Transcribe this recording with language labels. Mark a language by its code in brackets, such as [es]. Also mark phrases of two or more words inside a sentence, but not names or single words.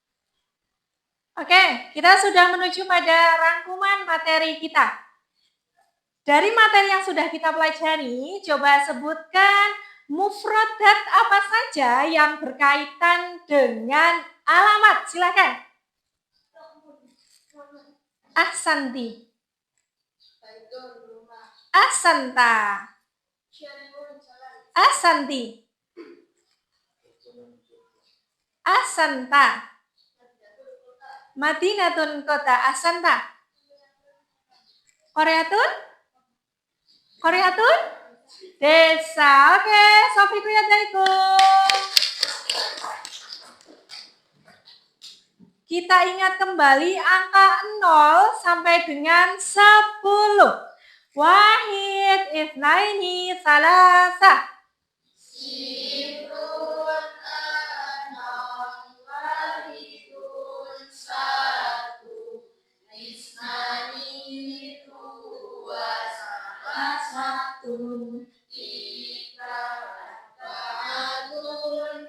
[id] Oke, kita sudah menuju pada rangkuman materi kita. Dari materi yang sudah kita pelajari, coba sebutkan mufradat apa saja yang berkaitan dengan alamat. Silakan. Ahsanti. [ar] أحسنتَ. أحسنتِ. أحسنتَ. مدينةٌ kota. أحسنتَ. قريةٌ؟ قريةٌ? [id] Desa. Oke, Sofi kuyataikum. Kita ingat kembali angka 0 sampai dengan 10. Wahid, [ar] اثنين، ثلاثة. [id] Sifrun, enam, wahidun, satu, isnani, dua, salah satu, tiga, arba'atun,